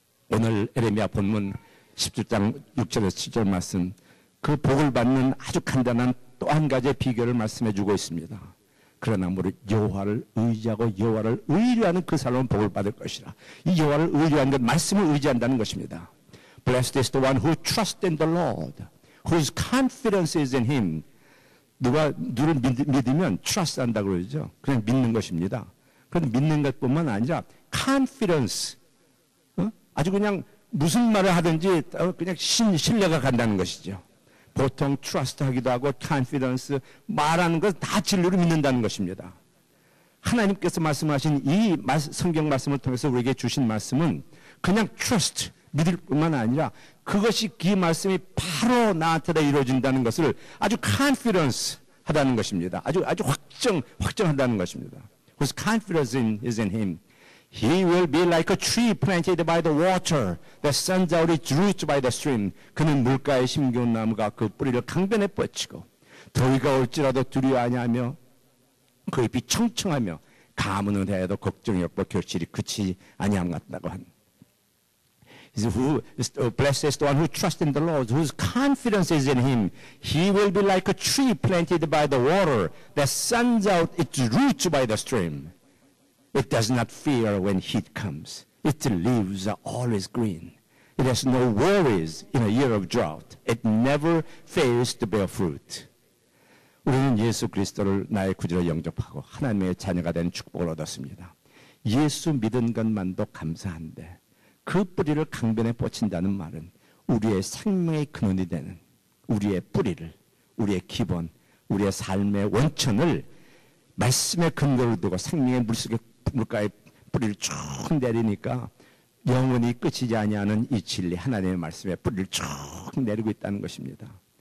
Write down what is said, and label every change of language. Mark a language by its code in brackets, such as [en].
[ko] 오늘 에레미야 본문 17장 6절에서 7절 말씀, 그 복을 받는 아주 간단한 또 한 가지의 비결을 말씀해 주고 있습니다. 그러나 무릇 여호와를 의지하고 여호와를 의뢰하는 그 사람은 복을 받을 것이라. 이 여호와를 의뢰하는 것, 말씀을 의지한다는 것입니다. [en] Blessed is the one who trusts in the Lord, whose confidence is in Him. [ko] 누가 누를 믿으면 trust 한다고 그러죠. 그냥 믿는 것입니다. 그런데 믿는 것뿐만 아니라 confidence, 아주 그냥 무슨 말을 하든지 그냥 신뢰가 간다는 것이죠. 보통 trust 하기도 하고 confidence 말하는 것 다 진리로 믿는다는 것입니다. 하나님께서 말씀하신 이 성경 말씀을 통해서 우리에게 주신 말씀은 그냥 trust, 믿을 뿐만 아니라 그것이 그 말씀이 바로 나한테 이루어진다는 것을 아주 confidence 하다는 것입니다. 아주 확정한다는 것입니다. [en] Whose confidence is in Him. He will be like a tree planted by the water that sends out its roots by the stream. [ko] 그는 물가에 심겨온 나무가 그 뿌리를 강변에 뻗치고 더위가 올지라도 두려워하지 않으며 그 잎이 청청하며 가뭄은 해도 걱정이 없고 결실이 그치지 아니함 같다고 한. [en] Blessed is the one who trusts in the Lord, whose confidence is in Him. He will be like a tree planted by the water that sends out its roots by the stream. It does not fear when heat comes. Its leaves are always green. It has no worries in a year of drought. It never fails to bear fruit. [ko] 우리는 예수 그리스도를 나의 구주로 영접하고 하나님의 자녀가 된 축복을 얻었습니다. 예수 믿은 것만도 감사한데 그 뿌리를 강변에 뻗친다는 말은 우리의 생명의 근원이 되는 우리의 뿌리를, 우리의 기본, 우리의 삶의 원천을 말씀의 근거를 두고 생명의 물가에 뿌리를 쭉 내리니까 영원히 끝이지 아니하는 이 진리, 하나님의 말씀에 뿌리를 쭉 내리고 있다는 것입니다.